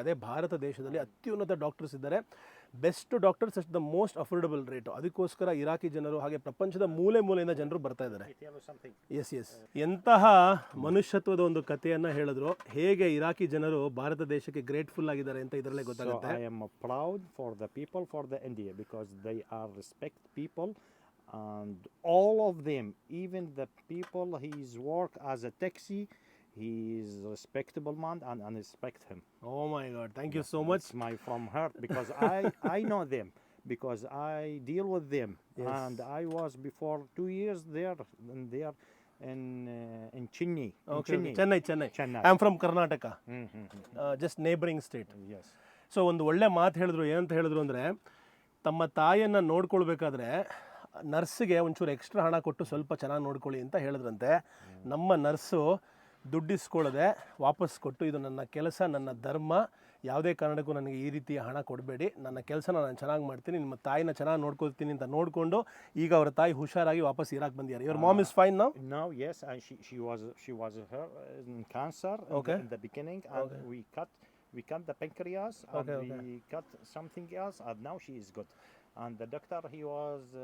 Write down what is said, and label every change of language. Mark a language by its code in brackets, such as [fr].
[kn] ಅದೇ ಭಾರತ ದೇಶದಲ್ಲಿ ಅತ್ಯುನ್ನತ ಡಾಕ್ಟರ್ಸ್ ಇದ್ದಾರೆ, [en] Best doctors at the most affordable rate. [kn] ಅದಕ್ಕೋಸ್ಕರ ಇರಾಕಿ ಜನರು, ಹಾಗೆ ಪ್ರಪಂಚದ ಮೂಲೆಯಿಂದ ಜನರು ಬರ್ತಾ ಇದ್ದಾರೆ. ಎಸ್. ಎಂತಹ ಮನುಷ್ಯತ್ವದ ಒಂದು ಕಥೆಯನ್ನು ಹೇಳಿದ್ರು, ಹೇಗೆ ಇರಾಕಿ ಜನರು ಭಾರತ ದೇಶಕ್ಕೆ ಗ್ರೇಟ್ಫುಲ್ ಆಗಿದ್ದಾರೆ ಅಂತ ಇದರಲ್ಲೇ ಗೊತ್ತಾಗುತ್ತೆ. [en] So I am proud for the people, for the India, because they are respect people, and all of them, even the people he's work as a taxi, he is a respectable man, and I respect him. Oh my God, thank you so much. It's my from heart, because I know them, because I deal with them. Yes. And I was before 2 years there, and there in Chennai. Okay, Chennai. I'm from Karnataka, just neighboring state. Yes. [kn] So ಒಂದು ಒಳ್ಳೆ ಮಾತು ಹೇಳಿದ್ರು. ಏನಂತ ಹೇಳಿದ್ರು ಅಂದರೆ, ತಮ್ಮ ತಾಯಿಯನ್ನು ನೋಡ್ಕೊಳ್ಬೇಕಾದ್ರೆ ನರ್ಸ್ಗೆ ಒಂಚೂರು ಎಕ್ಸ್ಟ್ರಾ ಹಣ ಕೊಟ್ಟು ಸ್ವಲ್ಪ ಚೆನ್ನಾಗಿ ನೋಡ್ಕೊಳ್ಳಿ ಅಂತ ಹೇಳಿದ್ರಂತೆ. ನಮ್ಮ ನರ್ಸು ದುಡ್ಡಿಸ್ಕೊಳ್ಳದೆ ವಾಪಸ್ ಕೊಟ್ಟು, ಇದು ನನ್ನ ಕೆಲಸ, ನನ್ನ ಧರ್ಮ, ಯಾವುದೇ ಕಾರಣಕ್ಕೂ ನನಗೆ ಈ ರೀತಿಯ ಹಣ ಕೊಡಬೇಡಿ, ನನ್ನ ಕೆಲಸನ ನಾನು ಚೆನ್ನಾಗಿ ಮಾಡ್ತೀನಿ, ನಿಮ್ಮ ತಾಯಿನ ಚೆನ್ನಾಗಿ ನೋಡ್ಕೊಳ್ತೀನಿ ಅಂತ ನೋಡಿಕೊಂಡು ಈಗ ಅವರ ತಾಯಿ ಹುಷಾರಾಗಿ ವಾಪಸ್ ಇರಾಕ್ ಬಂದಿದ್ದಾರೆ. [en] Your mom is fine now? Now, yes, and she was her in cancer in the beginning, and we cut the pancreas, and we cut something else, and now she is good. And the doctor, he was